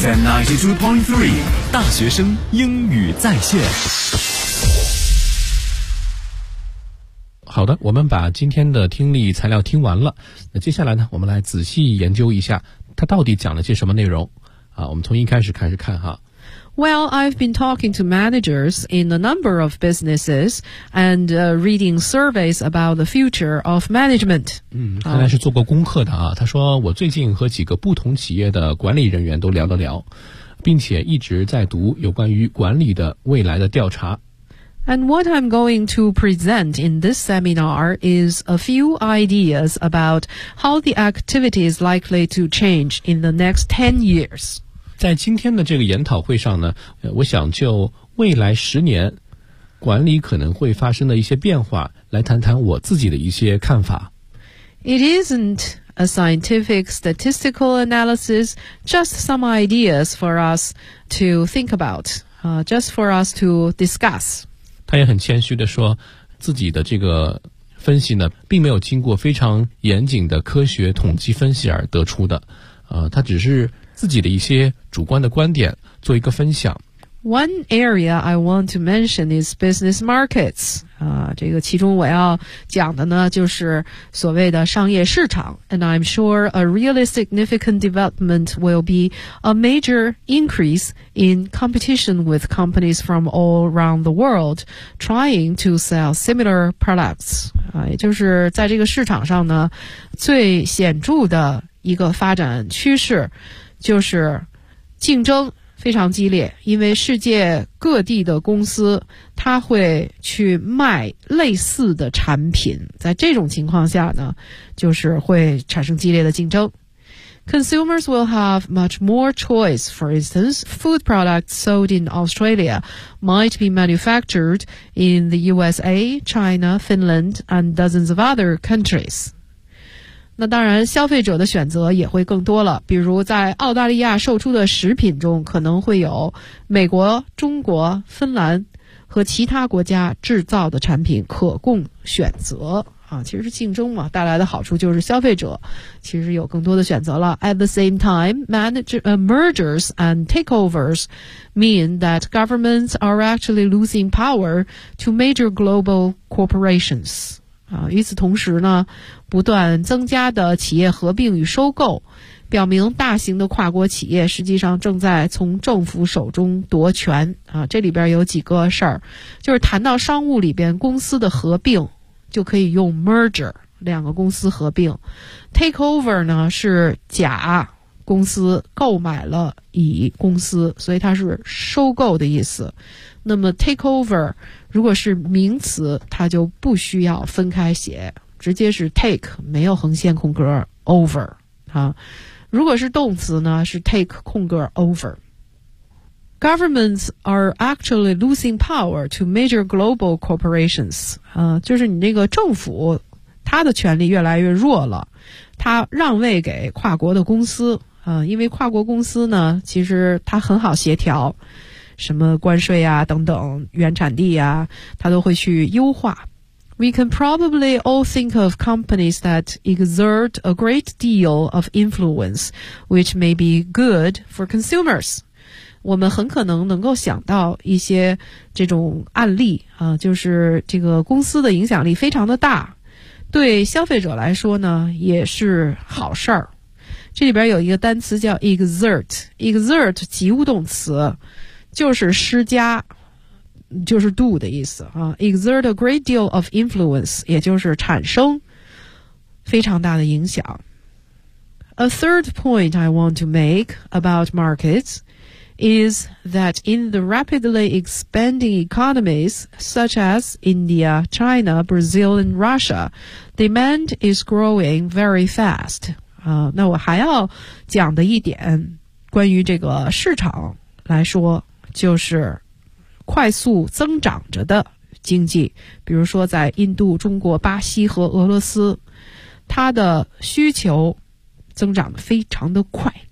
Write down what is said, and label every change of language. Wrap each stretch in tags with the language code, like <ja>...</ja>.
<zh>FM92.3 大学生英语在线。好的，我们把今天的听力材料听完了，那接下来呢，我们来仔细研究一下它到底讲了些什么内容啊。我们从一开始开始看哈。</zh> <en>Well, I've been talking to managers in a number of businesses and reading surveys about the future of management.</en> <zh>嗯，看来是做过功课的啊。他说我最近和几个不同企业的管理人员都聊了聊，并且一直在读有关于管理的未来的调查。</zh> <en>And what I'm going to present in this seminar is a few ideas about how the activity is likely to change in the next 10 years.</en> <zh>在今天的这个研讨会上呢，我想就未来十年管理可能会发生的一些变化来谈谈我自己的一些看法。</zh> <en>It isn't a scientific statistical analysis, just some ideas for us to think about, just for us to discuss.</en> <zh>他也很谦虚地说自己的这个分析呢并没有经过非常严谨的科学统计分析而得出的，他只是自己的一些主观的观点做一个分享。</zh> <en>One area I want to mention is business markets.</en> <zh>这个其中我要讲的呢就是所谓的商业市场。</zh> <en>And I'm sure a really significant development will be a major increase in competition with companies from all around the world trying to sell similar products.</en> <zh>也就是在这个市场上呢最显著的一个发展趋势就是竞争非常激烈，因为世界各地的公司它会去卖类似的产品，在这种情况下呢，就是会产生激烈的竞争。</zh> <en>Consumers will have much more choice. For instance, food products sold in Australia might be manufactured in the USA, China, Finland, and dozens of other countries.</en> <zh>那当然，消费者的选择也会更多了。比如在澳大利亚售出的食品中，可能会有美国、中国、芬兰和其他国家制造的产品可供选择。啊，其实竞争嘛，带来的好处就是消费者其实有更多的选择了。</zh> <en>At the same time, mergers and takeovers mean that governments are actually losing power to major global corporations.</en> <zh>啊，与此同时呢，不断增加的企业合并与收购，表明大型的跨国企业实际上正在从政府手中夺权。啊，这里边有几个事儿，就是谈到商务里边公司的合并。就可以用 merger 两个公司合并 takeover 呢是甲公司购买了乙公司，所以它是收购的意思。那么 takeover 如果是名词，它就不需要分开写，直接是 take 没有横线空格 over、啊、如果是动词呢，是 take 空格 over。</zh> <en>Governments are actually losing power to major global corporations.</en> <zh>就是你那个政府，它的权力越来越弱了，它让位给跨国的公司。因为跨国公司呢，其实它很好协调，什么关税啊等等，原产地啊，它都会去优化。</zh> <en>We can probably all think of companies that exert a great deal of influence, which may be good for consumers.</en> <zh>我们很可能能够想到一些这种案例啊，就是这个公司的影响力非常的大，对消费者来说呢也是好事儿。这里边有一个单词叫 exert， 及物动词，就是施加，就是 do 的意思啊。</zh> <en>exert a great deal of influence，</en> <zh>也就是产生非常大的影响。</zh> <en>A third point I want to make about markets. Is that in the rapidly expanding economies such as India, China, Brazil, and Russia, demand is growing very fast.</en> <zh>那我还要讲的一点关于这个市场来说，就是快速增长着的经济，比如说在印度、中国、巴西和俄罗斯，它的需求增长非常的快。</zh>